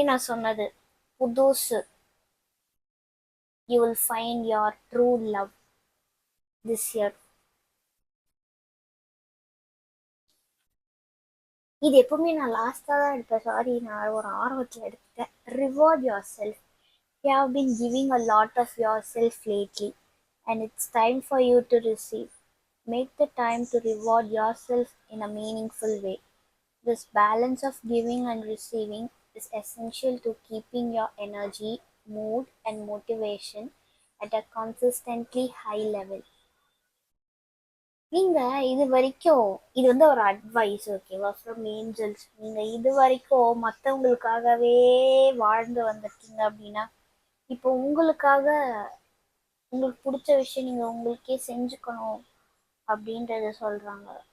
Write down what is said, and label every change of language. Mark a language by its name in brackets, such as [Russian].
[Tamil] நான் சொன்னது புதுசு. [English] You will find your true love this year. [Tamil] இது எப்பவுமே நான் லாஸ்டா தான் எடுப்பேன். சாரி, நான் ஒரு ஆர்வத்தில் எடுத்துட்டேன். [English] Reward yourself. You have been giving a lot of yourself lately, and it's time for you to receive. Make the time to reward yourself in a meaningful way. This balance of giving and receiving is essential to keeping your energy, mood, and motivation at a consistently high level. [Tamil] நீங்க இதுவரைக்கும் இது வந்து ஒரு advice ஓகேவா [English] From angels. [Tamil] நீங்க இதுவரைக்கும் மத்தவங்களுக்காகவே வாழ்ந்து வந்திருக்கீங்க அப்படின்னா, இப்போ உங்களுக்காக உங்களுக்கு புடிச்ச விஷயம் நீங்க உங்களுக்கே செஞ்சுக்கணும் அப்படின்றத சொல்றாங்க.